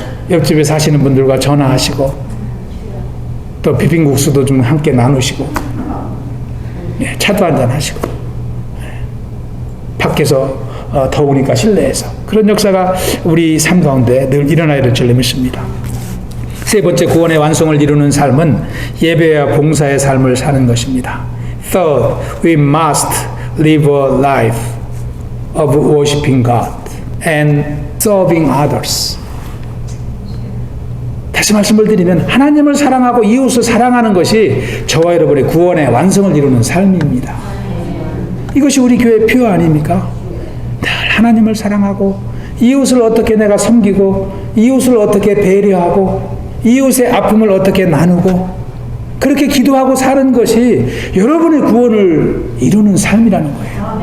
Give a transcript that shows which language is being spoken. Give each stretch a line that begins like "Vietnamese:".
Korean: 옆집에 사시는 분들과 전화하시고 또 비빔국수도 좀 함께 나누시고 차도 한잔 하시고 밖에서 더우니까 실내에서 그런 역사가 우리 삶 가운데 늘 일어나야 될 줄 믿습니다. 세 번째 구원의 완성을 이루는 삶은 예배와 봉사의 삶을 사는 것입니다.
English: Third, we must live a life of worshiping God and serving others.
Korean: 다시 말씀을 드리면 하나님을 사랑하고 이웃을 사랑하는 것이 저와 여러분의 구원의 완성을 이루는 삶입니다. 이것이 우리 교회의 표 아닙니까? 늘 하나님을 사랑하고 이웃을 어떻게 내가 섬기고 이웃을 어떻게 배려하고 이웃의 아픔을 어떻게 나누고 그렇게 기도하고 사는 것이 여러분의 구원을 이루는 삶이라는 거예요.